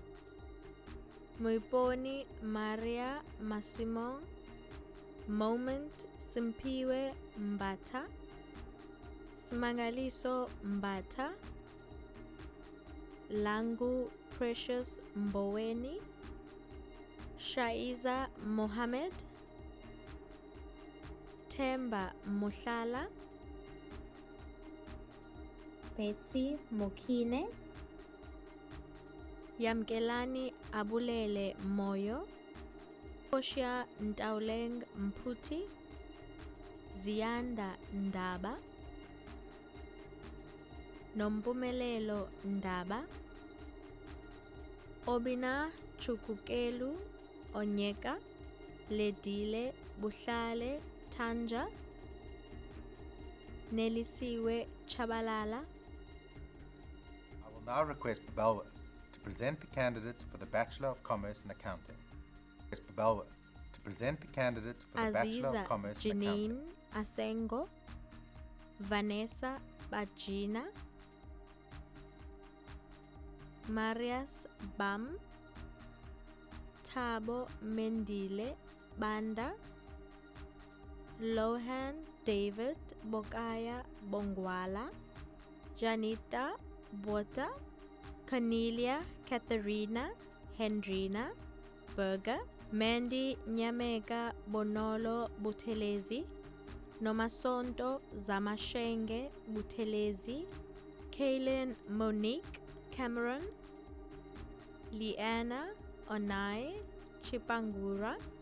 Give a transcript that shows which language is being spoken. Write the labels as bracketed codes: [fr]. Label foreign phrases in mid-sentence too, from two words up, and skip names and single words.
[en] Moiponi Maria Massimo, Moment Simpiwe Mbata, Simangaliso Mbata, Langu Precious Mboweni, Shaiza Mohammed, Temba Muhlala, Betsy Mokine, Yamkelani Abulele Moyo, Koshia Ntauleng Mputi, Zianda Ndaba, Nompumelelo Ndaba, Obina Chukukelu Onyeka, Ledile Buhlale Tanja, Nelisiwe Chabalala. I will now request Babalwa to present the candidates for the Bachelor of Commerce in Accounting. Request Babalwa to present the candidates for the Bachelor of Aziza Commerce in Janine Accounting. Asengo, Vanessa Bajina, Marius Bam, Tabo Mendile Banda, Lohan David Bokaya Bongwala, Janita Bota, Cornelia Katharina Hendrina Berger, Mandy Nyameka Bonolo Butelezi, Nomasonto Zamashenge Butelezi, Kaylin Monique Cameron, Liana Onai Chipangura,